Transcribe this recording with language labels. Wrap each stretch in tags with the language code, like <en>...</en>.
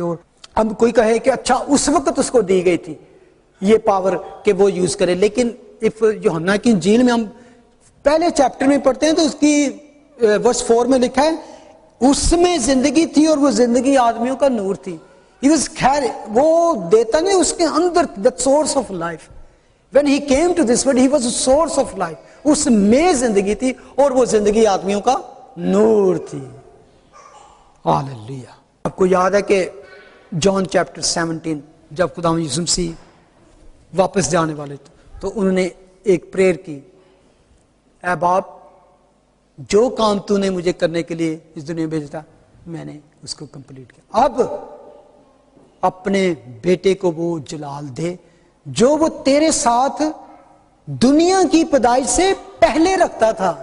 <ur>اور اب کوئی کہے کہ اچھا اس وقت اس کو دی گئی تھی یہ پاور کہ وہ یوز کرے, لیکن یوحنا کی انجیل میں ہم پہلے چیپٹر میں پڑھتے ہیں تو اس کی ورس 4 میں لکھا ہے اس میں زندگی تھی اور وہ زندگی آدمیوں کا نور تھی. خیر وہ دیتا نہیں اس کے اندر</ur> <en>the source of life. When he came to this world he was the source of life.</en> <ur>اس میں زندگی تھی اور وہ زندگی آدمیوں کا نور تھی. ہاللیلویا. آپ کو یاد ہے کہ جان چیپٹر 17 جب خدا یسوع مسیح واپس جانے والے تھے تو انہوں نے ایک پریئر کی, اے باپ جو کام تو نے مجھے کرنے کے لیے اس دنیا میں بھیجا میں نے اس کو کمپلیٹ کیا, اب اپنے بیٹے کو وہ جلال دے جو وہ تیرے ساتھ دنیا کی پیدائش سے پہلے رکھتا تھا.</ur>